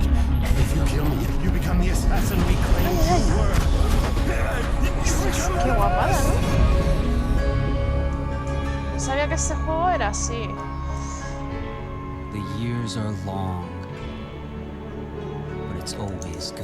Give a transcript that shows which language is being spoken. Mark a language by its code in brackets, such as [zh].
[en] If you kill me, you become the assassin we claim you were. [es] Qué guapada, ¿no? No sabía que este juego era así. [en] The years are long, but it's always good.